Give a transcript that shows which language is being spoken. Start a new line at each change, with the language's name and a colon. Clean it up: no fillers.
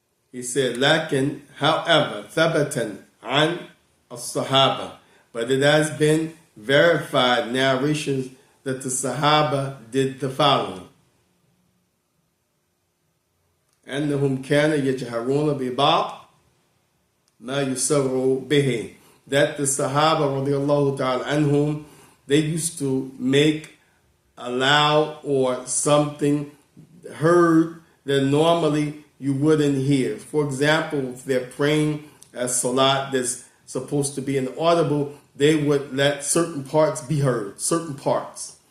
English: He said, لكن, however,
Arabic: ثبتا عن الصحابة,
English: but it has been verified narrations that the Sahaba did the following.
Arabic: أنهم كانوا يجهرون ببعض ما يسروا به.
English: That the Sahaba radiallahu ta'ala anhum, they used to make a loud or something heard that normally you wouldn't hear. For example, if they're praying a salat that's supposed to be inaudible, they would let certain parts be heard, certain parts.